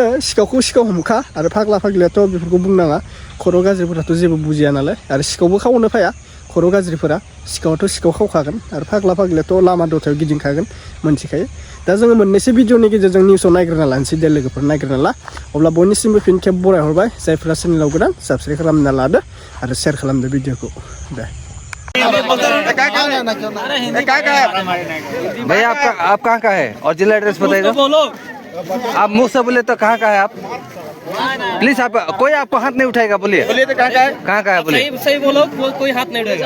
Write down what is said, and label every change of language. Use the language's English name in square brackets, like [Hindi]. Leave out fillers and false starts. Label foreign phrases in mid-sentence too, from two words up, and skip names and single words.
[Bodo] सिखावखौ सिखाव हमखा आरो फाग्ला फाग्लियाथ' बेफोरखौ बुंनाङा खर' गाज्रिफोराथ' जेबो बुजिया नालाय आरो सिखावबो खावनो फाया खर' गाज्रिफोरा सिखावाथ' सिखाव खावखागोन आरो फाग्ला फाग्लियाथ' लामा दथायाव गिदिंखागोन मोनथिखायो दा जोङो मोननैसो भिडिअनि गेजेरजों निउसाव नायग्रोना लानोसै दे लोगोफोर नायग्रोना ला अब्ला बयनिसिमबो फिन खेब बरायहरबाय जायफोरा चेनेलाव गोदान साबस्क्राइब खालामना लादो आरो शेयार खालामदो भिडिअखौ दे [Hindi] भैया आप कहाँ का है और जिला एड्रेस बताइए आप मुँह से बोले तो कहाँ का है आप प्लीज आप कोई आपको हाथ नहीं उठाएगा बोलिए तो कहाँ का है बोलिए सही बोलो कोई हाथ नहीं उठाएगा